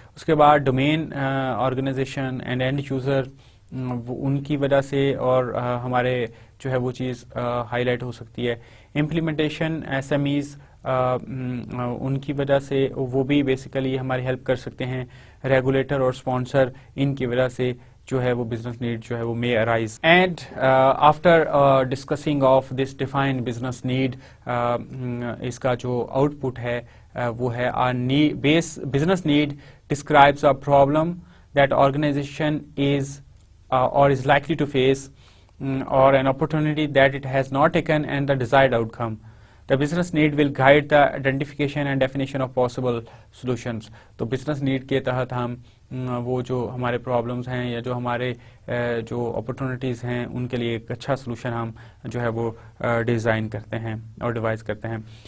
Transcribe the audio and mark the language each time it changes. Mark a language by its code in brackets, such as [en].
[ur] اس کے بعد domain organization and and user, ان کی وجہ سے اور ہمارے جو ہے وہ چیز ہائی لائٹ ہو سکتی ہے. امپلیمنٹیشن ایس ایم ایز, ان کی وجہ سے وہ بھی بیسیکلی ہماری ہیلپ کر سکتے ہیں. ریگولیٹر اور اسپانسر, ان کی وجہ سے جو ہے وہ بزنس نیڈ جو ہے وہ [en] may arise. And after discussing of this defined business need, [ur] اس کا جو آؤٹ پٹ ہے وہ ہے [en] Business need describes a problem that organization is or is likely to face, or an opportunity that it has not taken and the desired outcome. The business need will guide the identification and definition of possible solutions. [ur] تو business need کے تحت ہم وہ جو ہمارے problems ہیں یا جو ہمارے جو opportunities ہیں ان کے لیے ایک اچھا solution ہم جو ہے وہ ڈیزائن کرتے ہیں اور ڈیوائز کرتے ہیں.